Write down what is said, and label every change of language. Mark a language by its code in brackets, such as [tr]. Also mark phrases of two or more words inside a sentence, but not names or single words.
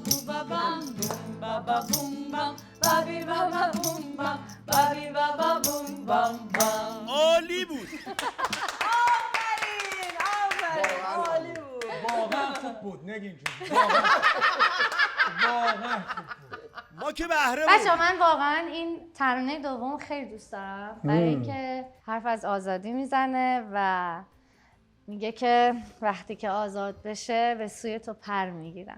[fa] ba bam boom ba ba boom bam ba bi ba ba boom bam ba bi ba ba boom bam bam. عالی بود. واقعا خوب بود نگین جون واقعا خوب بود. ما که بهره بچه من واقعا این ترانه دوم خیلی دوست دارم برای اینکه حرف از آزادی میزنه و میگه که وقتی که آزاد بشه به سوی تو پر میگیرم.